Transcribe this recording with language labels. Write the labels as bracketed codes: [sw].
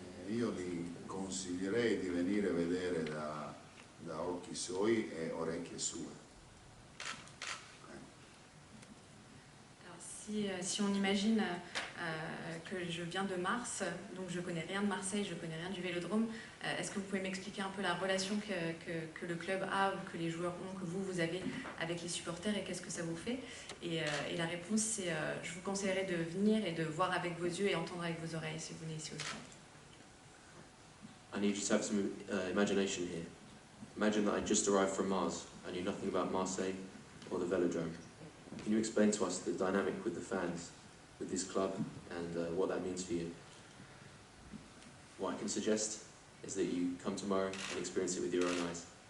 [it] Io li consiglierei di venire a vedere da occhi suoi e orecchie sue. [fr] Alors, si on imagine que je viens de Mars, donc je connais rien de Marseille, je connais rien du Vélodrome, est-ce que vous pouvez m'expliquer un peu la relation que le club a ou que les joueurs ont, que vous avez avec les supporters, et qu'est-ce que ça vous fait? Et la réponse, c'est je vous conseillerais de venir et de voir avec vos yeux et entendre avec vos oreilles si vous venez ici au stade. [en] I need you to have some imagination here. Imagine that I just arrived from Mars. I knew nothing about Marseille or the Velodrome. Can you explain to us the dynamic with the fans, with this club, and what that means for you? What I can suggest is that you come tomorrow and experience it with your own eyes.